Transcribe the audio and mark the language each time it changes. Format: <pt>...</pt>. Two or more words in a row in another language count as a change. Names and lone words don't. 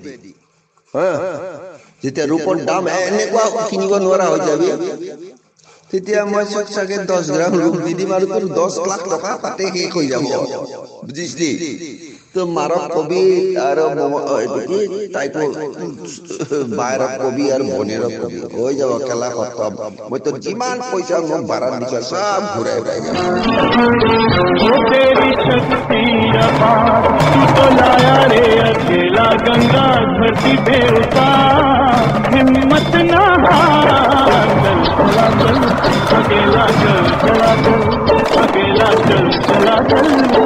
<as>যেতিয়া ৰূপৰ দাম এনেকুৱা কিনিব নোৱাৰা হৈ যাবি তেতিয়া মই চাগে 10 গ্ৰাম ৰূপ দি দিম আৰু তোৰ 10 লাখ টকা তাতে শেষ হৈ যাব, বুজিছলি? তো মাৰক কবি আৰু এইটো কি তাইকো বাহিৰত কবি আৰু বনেৰক কবি, হৈ যাব খেলা খতম। মই তো যিমান পইচা মোক ভাড়া দিছ সব ঘূৰাই যাম।</as> <hi>तेरी शक्ति अपार तू तो लाया रे अकेला गंगा धरती पे उतार, हिम्मत ना हारा चल चला चल अकेला चल चला चल अकेला चल चला चल।</hi>